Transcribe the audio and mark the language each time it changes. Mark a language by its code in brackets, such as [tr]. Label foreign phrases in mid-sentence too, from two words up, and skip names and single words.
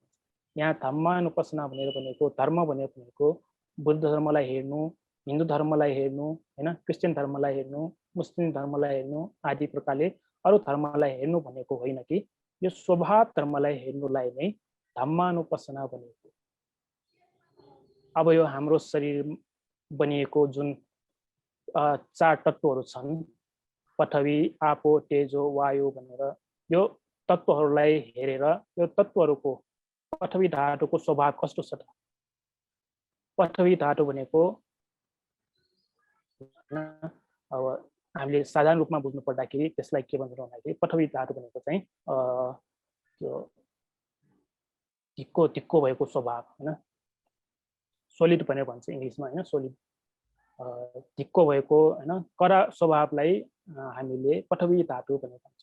[ne] यहाँ धम्मानुपस्सना भनेको धर्म भनेको बुद्ध धर्मलाई हेर्नु, हिन्दू धर्मलाई हेर्नु, हैन, क्रिस्चियन धर्मलाई हेर्नु, मुस्लिम धर्मलाई हेर्नु आदि प्रकारले अरू धर्मलाई हेर्नु भनेको होइन कि यो स्वभाव धर्मलाई हेर्नुलाई नै धम्मानुपस्सना भनेको। अब यो हाम्रो शरीर बनिएको जुन चार तत्त्वहरू छन्, पृथ्वी, आपो, तेजो, वायु भनेर, यो तत्त्वहरूलाई हेरेर यो तत्त्वहरूको पृथ्वी धातुको स्वभाव कस्तो छ त? पृथ्वी धातु भनेको अब हामीले साधारण रूपमा बुझ्नु पर्दाखेरि त्यसलाई के भन्छ भन्दाखेरि पृथ्वी धातु भनेको चाहिँ त्यो धिक्को धिक्को भएको स्वभाव, हैन, सोलिड भनेर भन्छ इङ्ग्लिसमा, हैन, सोलिड धिक्को भएको, हैन, कडा स्वभावलाई हामीले पृथ्वी धातु भनेर भन्छौँ।